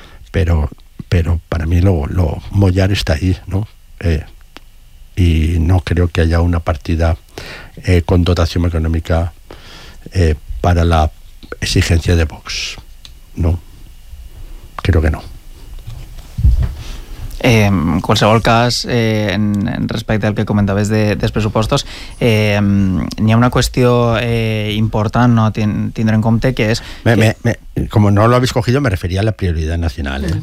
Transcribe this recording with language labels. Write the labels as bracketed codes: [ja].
[es] Pero para mí lo mollar está ahí, ¿no? Y no creo que haya una partida con dotación económica para la exigencia de Vox, ¿no? Creo que no. [ca] En qualsevol cas, en respecte al que comentaves dels pressupostos, n'hi ha una qüestió important, no? Tindre en compte que és... [es] Como no lo habéis cogido, me refería a la prioridad nacional.